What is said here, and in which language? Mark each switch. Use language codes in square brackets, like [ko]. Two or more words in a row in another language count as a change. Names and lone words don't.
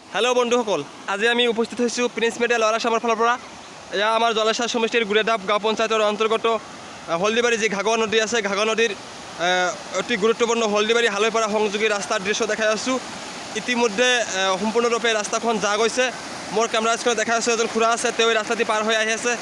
[as] হেলো বন্ধুসকল আজি আমি উপস্থিত প্ৰিন্স মিডিয়া लरा साমৰ ফালৰ পৰা এয়া আমাৰ জলেশ্বৰ সমষ্টিৰ গুৰেধাপ গাঁও পঞ্চায়তৰ অন্তৰ্গত হলদিবাৰী যি ঘাগৰ নদী আছে ঘাগৰ নদীৰ অতি গুৰুত্বপূৰ্ণ হলদিবাৰী হালৈপাৰা সংযোগী ৰাস্তাৰ দৃশ্য দেখাই আছোঁ। ইতিমধ্যে সম্পূৰ্ণৰূপে ৰাস্তাখন যা গৈছে। মোৰ কেমেৰা স্ক্ৰীনত দেখাই আছোঁ এজন খুৰা আছে, তেওঁ ৰাস্তাটি পাৰ হৈ আহি আছে।